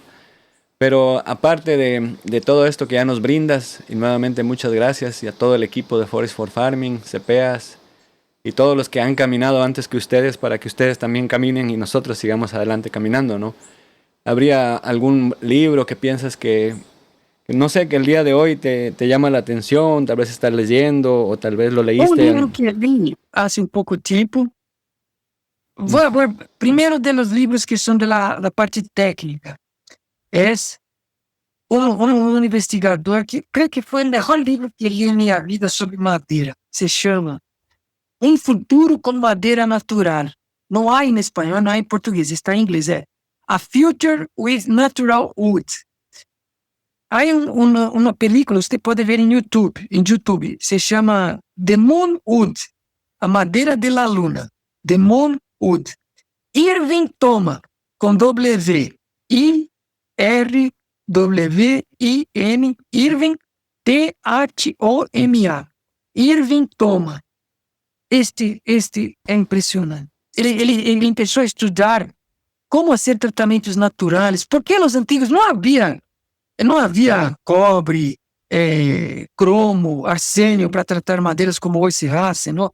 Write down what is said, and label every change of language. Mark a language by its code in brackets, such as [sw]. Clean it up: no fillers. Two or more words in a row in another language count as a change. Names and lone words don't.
[es] Pero aparte de todo esto que ya nos brindas, y nuevamente muchas gracias y a todo el equipo de Forest for Farming, CPEAS y todos los que han caminado antes que ustedes para que ustedes también caminen y nosotros sigamos adelante caminando, ¿no? ¿Habría algún libro que piensas que no sé, que el día de hoy te llama la atención, tal vez estás leyendo o tal vez lo leíste? [pt] Livro que li há pouco tempo. Primeiro [es] de los [pt] livros que são da parte técnica. É um investigador que creio que foi o melhor livro que li em minha vida sobre madeira. Se chama Futuro com Madeira Natural. Não há em espanhol, não há em português, está em inglês. É A Future with Natural Wood. Há uma película, você pode ver em YouTube, se chama The Moon Wood, a madeira [es] de la luna. [pt] The Moon Wood. Irving Thomas, com W, I-R-W-I-N, Irving, Thoma. Irving Thomas. Este é impressionante. Ele começou a estudar como fazer tratamentos naturais, porque nos antigos não havia cobre, cromo, arsênio para tratar madeiras como hoje [es] se hace, [pt] não?